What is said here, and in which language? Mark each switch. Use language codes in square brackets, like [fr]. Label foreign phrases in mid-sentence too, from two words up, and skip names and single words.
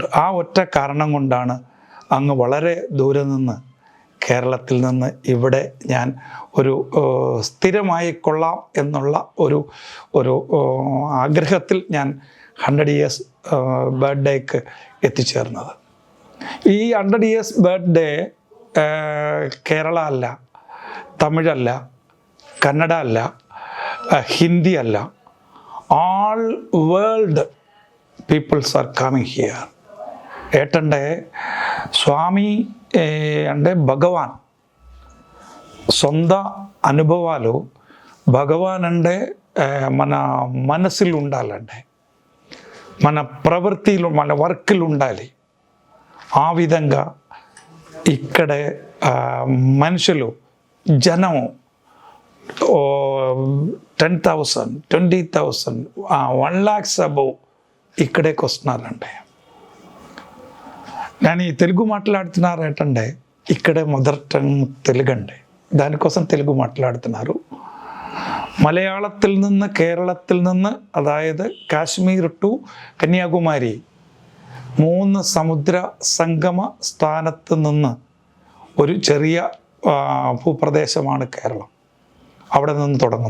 [ml] ആ ഒറ്റ കാരണം കൊണ്ടാണ് അങ്ങ് വളരെ ദൂരെ നിന്ന് കേരളത്തിൽ നിന്ന് ഇവിടെ ഞാൻ ഒരു സ്ഥിരമായി കൊള്ളാം എന്നുള്ള ഒരു ആഗ്രഹത്തിൽ ഞാൻ 100 years ബർത്ത്ഡേക്ക് എത്തിച്ചേർന്നത്. ഈ [en] 100 years birthday [ml] കേരള അല്ല, തമിഴല്ല, കന്നഡ അല്ല, ഹിന്ദി അല്ല, [en] all world peoples are coming here. [te] ఏటంటే స్వామి అంటే భగవాన్ సొంత అనుభవాలు భగవాన్ అంటే మన మనసులు ఉండాలంటే, మన ప్రవృత్తిలో, మన వర్క్లు ఉండాలి. ఆ విధంగా ఇక్కడ మనుషులు జనము 10,000, 20,000, [en] 1 lakhs above [te] ఇక్కడేకి వస్తున్నారంటే. నేను ఈ తెలుగు మాట్లాడుతున్నారు ఏంటంటే ఇక్కడే [en] mother tongue [te] తెలుగు అండి, దానికోసం తెలుగు మాట్లాడుతున్నారు. [ml] മലയാളത്തിൽ നിന്ന്, കേരളത്തിൽ നിന്ന്, അതായത് കാശ്മീർ ടു കന്യാകുമാരി 3 സമുദ്ര സംഗമ സ്ഥാനത്ത് നിന്ന് ഒരു ചെറിയ ഭൂപ്രദേശമാണ് കേരളം. അവിടെ നിന്ന് തുടങ്ങും.